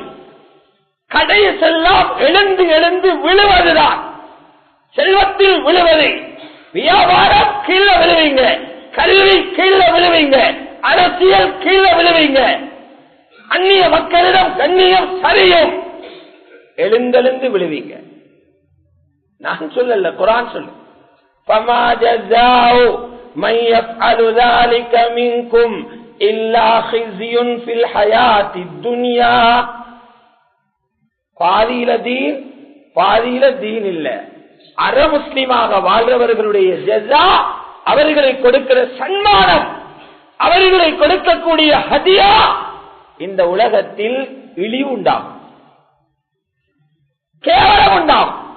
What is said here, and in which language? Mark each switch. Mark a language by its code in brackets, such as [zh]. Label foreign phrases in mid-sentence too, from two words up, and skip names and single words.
[ta] கடைசெல்லாம் எழுந்து எழுந்து விழுவதுதான், செல்வத்தில் விழுவது, வியாபாரம் கீழே விழுவீங்க, கல்வி கீழே விழுவீங்க, அரசியல் கீழே விழுவீங்க, அந்நிய மக்களிடம் கண்ணியம் சரியும், எழுந்தெழுந்து விழுவீங்க. நான் சொல்லல, குர்ஆன் சொல்லு. [ar] فَمَا جَزَاءُ مَن يَفْعَلُ ذَلِكَ مِنكُمْ إِلَّا خِزْيٌ فِي الْحَيَاةِ الدُّنْيَا. [ta] பாதியில தீன் பாதியில தீன் இல்ல. அரை முஸ்லிமாக வாழ்றவர்களுடைய ஜஸா, அவர்களை கொடுக்கிற சன்மானம், அவர்களை கொடுக்கக்கூடிய ஹதியா இந்த உலகத்தில் இழிவு உண்டாகும், கேவலம் உண்டாகும்.